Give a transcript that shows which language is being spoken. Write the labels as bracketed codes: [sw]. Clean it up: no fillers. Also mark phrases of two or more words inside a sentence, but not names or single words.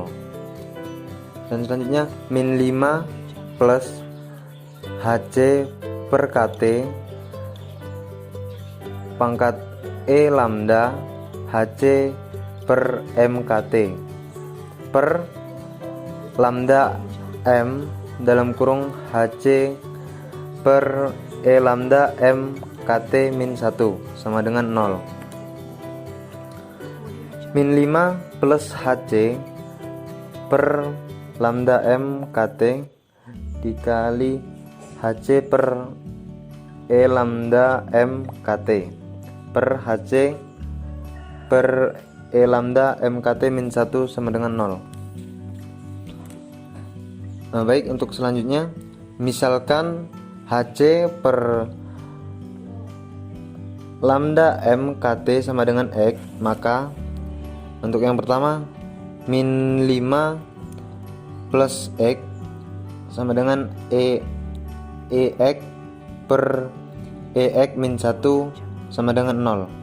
[id] Dan selanjutnya min 5 plus HC per KT pangkat E lambda HC per MKT per lambda M dalam kurung HC per E lambda M KT min 1 sama dengan 0. Min 5 plus HC per lambda M KT dikali HC per E lambda M KT per HC per E lambda MKT min 1 sama dengan 0. Baik, untuk selanjutnya misalkan HC per lambda MKT sama dengan X, maka untuk yang pertama min 5 plus X sama dengan EX per EX min 1 sama dengan 0.